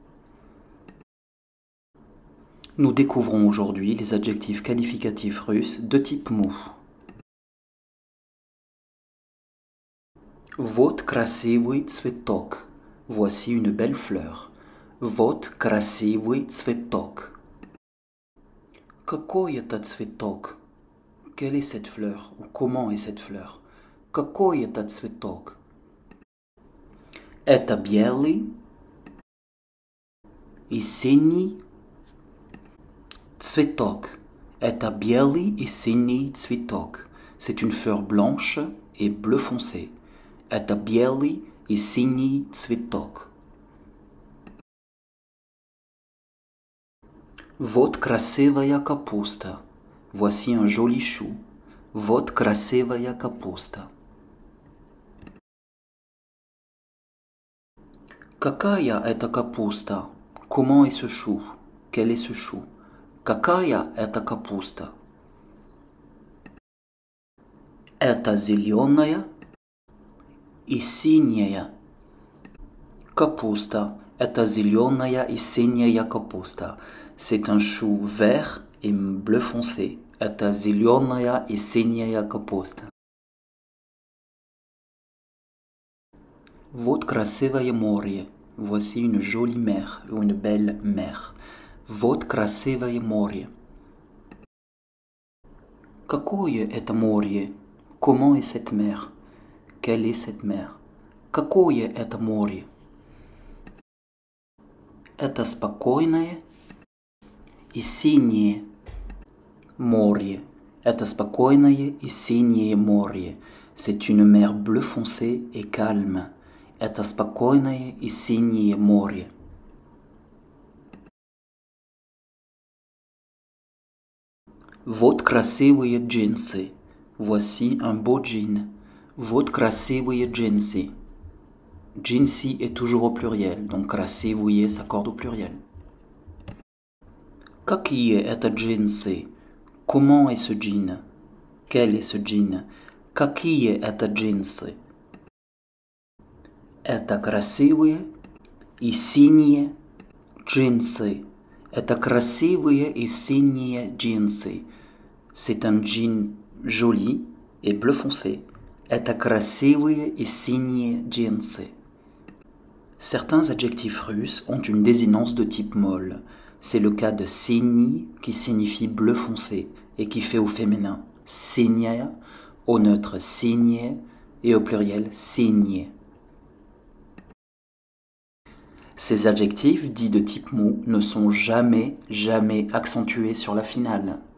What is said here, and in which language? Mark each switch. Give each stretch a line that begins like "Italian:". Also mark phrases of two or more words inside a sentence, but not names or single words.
French: Nous découvrons aujourd'hui les adjectifs qualificatifs russes de type mou.
Russian: Вот красивый цветок.
French: Voici une belle fleur.
Russian: Вот красивый цветок. Какой это цветок?
French: Quelle est cette fleur? Ou comment est cette fleur?
Russian: Какой это цветок? Это белый и синий цветок. Это белый и синий цветок.
French: C'est une fleur blanche et bleu foncé.
Russian: Это белый и синий цветок. Вот красивая капуста.
French: Voici un joli chou.
Russian: Вот красивая капуста. Какая это капуста?
French: Comment est ce chou? Quel est ce chou?
Russian: Какая это капуста? Это зеленая и синяя капуста. Это зеленая и синяя капуста.
French: C'est un chou vert et bleu foncé.
Russian: Это зеленая и синяя капуста. Вот красивое море.
French: Voici une jolie mer ou une belle mer.
Russian: Вот красивое море. Какое это море?
French: Comment est cette mer? Quelle est cette mer?
Russian: Какое это море? Это спокойное и синее море. Это спокойное и синее море.
French: C'est une mer bleu foncé et calme.
Russian: Это спокойное и синее море. Вот красивые джинсы.
French: Voici un beau jean.
Russian: Вот красивые джинсы.
French: Джинсы est toujours au pluriel, donc красивые s'accorde au pluriel.
Russian: Какие это джинсы?
French: Comment est ce jean? Quel est ce jean?
Russian: Какие это джинсы? Это красивые и синие джинсы. Это красивые и синие джинсы.
French: C'est un jean joli et bleu foncé.
Russian: Это красивые и синие джинсы.
French: Certains adjectifs russes ont une désinence de type molle. C'est le cas de синий qui signifie bleu foncé et qui fait au féminin синяя, au neutre синее et au pluriel синие. Ces adjectifs dits de type mou ne sont jamais accentués sur la finale.